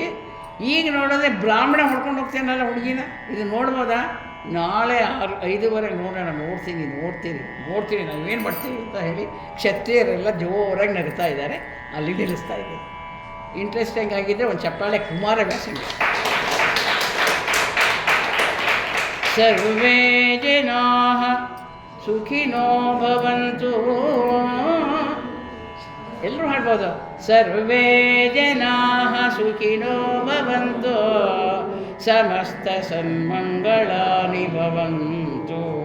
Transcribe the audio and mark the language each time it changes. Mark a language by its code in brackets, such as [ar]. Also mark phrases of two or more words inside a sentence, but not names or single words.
[kn] ಈಗ ನೋಡೋದ್ರೆ ಬ್ರಾಹ್ಮಣ ಹೊಡ್ಕೊಂಡು ಹೋಗ್ತೇನಲ್ಲ ಹುಡುಗಿನ. ಇದು ನೋಡ್ಬೋದಾ? ನಾಳೆ 5:30 ನೋಡೋಣ. ನೋಡ್ತೀನಿ ನಾವೇನು ಮಾಡ್ತೀವಿ ಅಂತ ಹೇಳಿ ಕ್ಷತ್ರಿಯರೆಲ್ಲ ಜೋರಾಗಿ ನಗ್ತಾ ಇದ್ದಾರೆ. ಅಲ್ಲಿ ನಿಲ್ಲಿಸ್ತಾ ಇದ್ದೀವಿ. ಇಂಟ್ರೆಸ್ಟಿಂಗ್ ಆಗಿದ್ದರೆ ಒಂದು ಚಪ್ಪಾಳೆ ಕುಮಾರವ್ಯಾಸಂಗೆ. [sa] ಸರ್ವೇ ಜನಾಃ ಸುಖಿನೋ ಭವಂತು. [kn] ಎಲ್ಲರೂ ಹಾಡ್ಬೋದು. [sa] ಸರ್ವೇ ಜನಾಃ ಸುಖಿನೋ ಭವಂತು, ಸಮಸ್ತ ಸನ್ಮಂಗಳಾನಿ ಭವಂತು.